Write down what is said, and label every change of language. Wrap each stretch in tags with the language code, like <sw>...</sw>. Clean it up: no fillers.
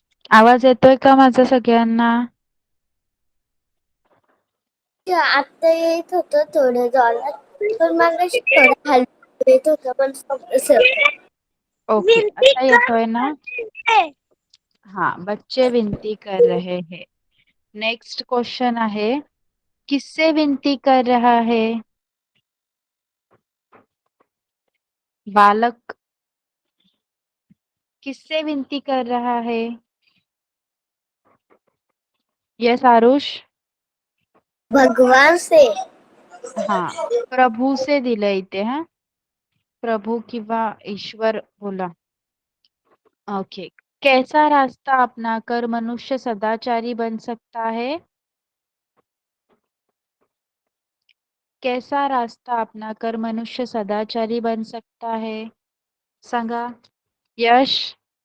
<mr>आवाज येतोय का माझा सगळ्यांना? आता येत होतं थोडं जोरात, पण मगाशी थोडं हलकं येत होतं, पण ओके, आता येतोय ना?</mr> <hi>हाँ, बच्चे विनती कर रहे हैं.</hi> <mr>नेक्स्ट क्वेश्चन आहे,</mr> <hi>किससे विनती कर रहा है? बालक किससे विनती कर रहा है?</hi> <en>Yes Aarush.</en> <hi>भगवान से.</hi> <mr>हाँ, प्रभू से दिलंय इथे. हा, प्रभू किंवा ईश्वर बोला. ओके,</mr> <hi>कैसा रास्ता अपनाकर मनुष्य सदाचारी बन सकता है? कैसा रास्ता अपनाकर मनुष्य सदाचारी बन सकता है?</hi> <mr>सांगा. यश.</mr>